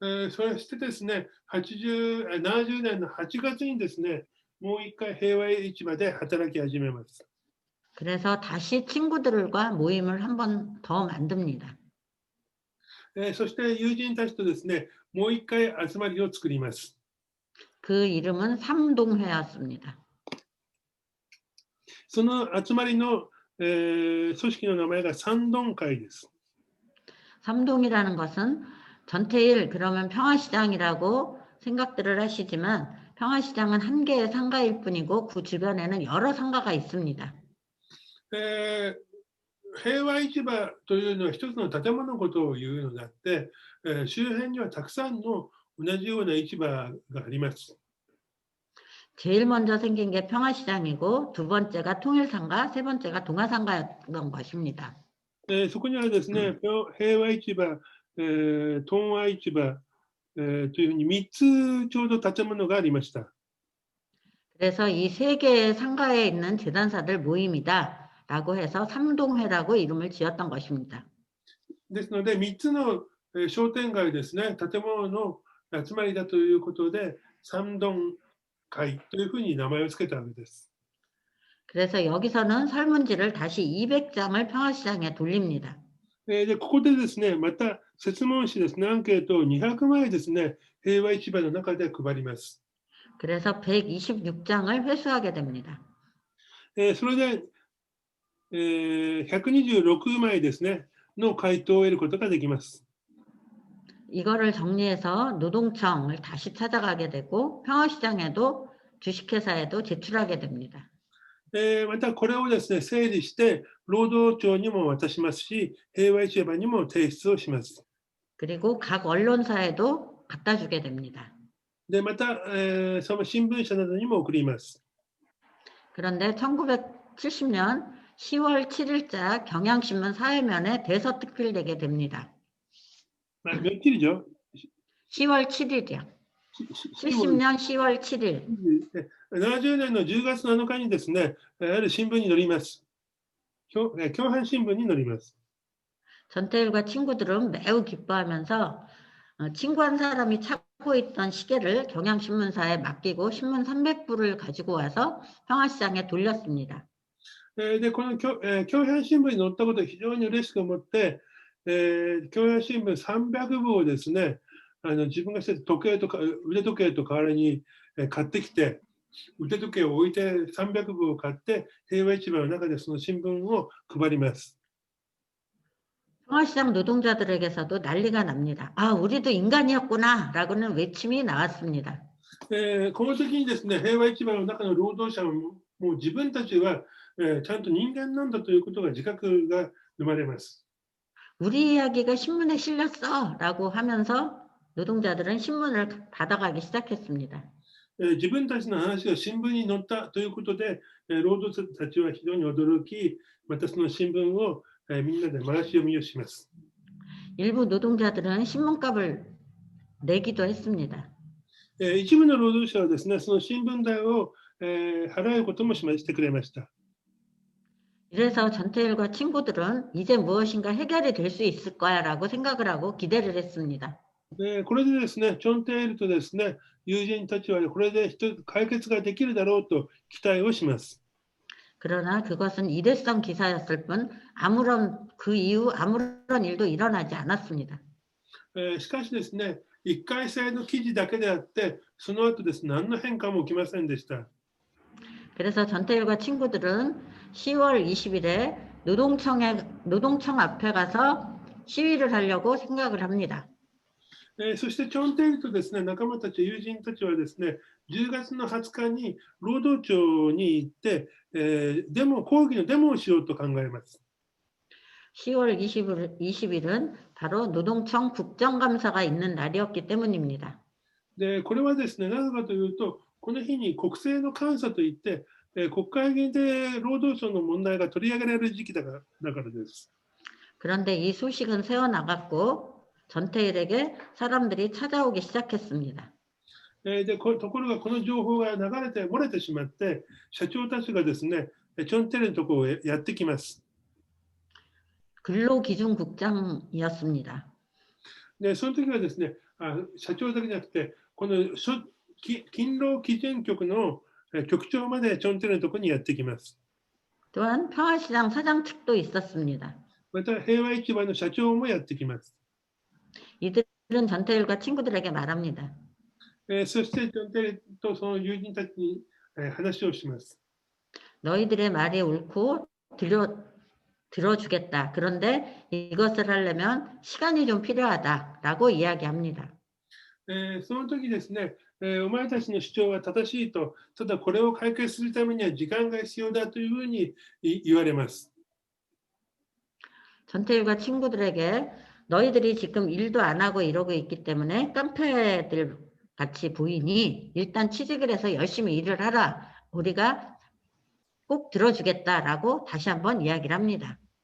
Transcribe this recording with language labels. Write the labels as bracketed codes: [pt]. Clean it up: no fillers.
[ja] そしてですね、70年の8月にですね、もう一回平和市場で働き始めます。 [ko] 그래서 다시 친구들과 모임을 한 번 더 만듭니다. [ja] そして友人たちとですね、もう一回集まりを作ります。 [ko] 그 이름은 삼동회였습니다. [ja] その集まりの、組織の名前が三동会です。 [ko] 삼동이라는 것은 전태일 그러면 평화시장이라고 생각들을 하시지만 평화시장은 한 개의 상가일 뿐이고 그 주변에는 여러 상가가 있습니다. [ja] 平和市場というのは一つの建物のことを言うのであって、周辺にはたくさんの同じような市場があります。 [ko] 제일 먼저 생긴 게 평화시장이고 두 번째가 통일상가, 세 번째가 동아상가였던 것입니다. [ja] そこにはですね、平和市場、東和市場、というふうに3つちょうど建物がありました。 [ko] 그래서 이 세 개의 상가에 있는 재단사들 모임이다 라고 해서 삼동회라고 이름을 지었던 것입니다. [ja] ですので、3つの商店街ですね、建物の集まりだということで、三동会というふうに名前を付けたわけです。 [ko] 그래서 여기서는 설문지를 다시 200장을 평화시장에 돌립니다. [ja] で、ここでですね、また設問紙ですね、アンケートを200枚ですね、平和市場の中で配ります。 [ko] 그래서 126장을 회수하게 됩니다. [ja] それで、126枚ですね、の回答を得ることができます。 [ko] 이거를 정리해서 노동청을 다시 찾아가게 되고 평화시장에도 주식회사에도 제출하게 됩니다. [ja] またこれをですね、整理して労働庁にも渡しますし、平和市場にも提出をします。 [ko] 그리고 각 언론사에도 갖다 주게 됩니다. [ja] で、また、その新聞社などにも送ります。 [ko] 그런데 1970년 10월 7일자 경향신문 사회면에 대서특필되게 됩니다. 며칠이죠? 10월 7일이요. 70년 10월 7일. [ja] 70年の10月7日にですね、ある新聞に載ります。共犯新聞に載ります。 [ko] 전태일과 친구들은 매우 기뻐하면서 친구 한 사람이 찾고 있던 시계를 경향신문사에 맡기고 신문 300부를 가지고 와서 평화시장에 돌렸습니다. [ja] で、この共犯新聞に載ったことを非常に嬉しく思って、共犯新聞300部をですね、自分がしてた腕時計と代わりに買ってきて、腕時計を置いて300部を買って、平和市場の中でその新聞を配ります。 [ko] 평화시장 노동자들에게서도 난리가 납니다. 아, 우리도 인간이었구나 라고는 외침이 나왔습니다. [ja] この時にですね、平和市場の中の労働者ももう自分たちは、ちゃんと人間なんだということが自覚が生まれます。 [ko] 우리 이야기가 신문에 실렸어 라고 하면서 노동자들은 신문을 받아가기 시작했습니다. [ja] 自分たちの話が新聞に載ったということで、労働者たちは非常に驚き、またその新聞をみんなで回し読みをします。 [ko] 일부 노동자들은 신문값을 내기도 했습니다. [ja] 一部の労働者はですね、その新聞代を払うこともしてくれました。 [ko] 이래서 전태일과 친구들은 이제 무엇인가 해결이 될 수 있을 거야라고 생각을 하고 기대를 했습니다. [ja] これでですね、チョンテイルとですね、友人たちはこれで解決ができるだろうと期待をします。 [ko] 그러나 그것은 일회성 기사였을 뿐 그 이후 아무런 일도 일어나지 않았습니다. [ja] しかしですね、1回性の記事だけであって、その後ですね、何の変化も起きませんでした。 [ko] 그래서 전태일과 친구들은 10월 20일에 노동청 앞에 가서 시위를 하려고 생각을 합니다. [ja] そしてチョンテイルとですね、仲間たち、友人たちはですね、10月の20日に労働庁に行って、抗議のデモをしようと考えます。 [ko] 10월 20일은 바로 노동청 국정감사가 있는 날이었기 때문입니다. [ja] で、これはですね、なぜかというと、この日に国政の監査といって、国会議員で労働省の問題が取り上げられる時期だからです。 [ko] 그런데 이 소식은 새어나갔고 전태일에게 사람들이 찾아오기 시작했습니다. [ja] ところがこの情報が漏れてしまって、社長たちがですね、チョンテイルのところをやってきます。 [ko] 근로기준국장이었습니다. [ja] で、その時はですね、社長だけじゃなくて、この勤労基準局の局長までチョンテイルのところにやってきます。 [ko] 또한 평화시장 사장 측도 있었습니다. [ja] また平和市場の社長もやってきます。 [ko] 이들은 전태일과 친구들에게 말합니다. [ja] そしてチョンテイルとその友人たちに話をします。 [ko] 너희들의 말이 옳고 들어주겠다. 그런데 이것을 하려면 시간이 좀 필요하다라고 이야기합니다. [ja] その時ですね、お前たちの主張は正しいと、ただこれを解決するためには時間が必要だというふうに言われます。 [ko] 전태일과 친구들에게 너희들이 지금 일도 안 하고 이러고 있기 때문에 깡패들 같이 보이니 일단 취직을 해서 열심히 일을 하라. 우리가 꼭 들어주겠다라고 다시 한번 이야기를 합니다.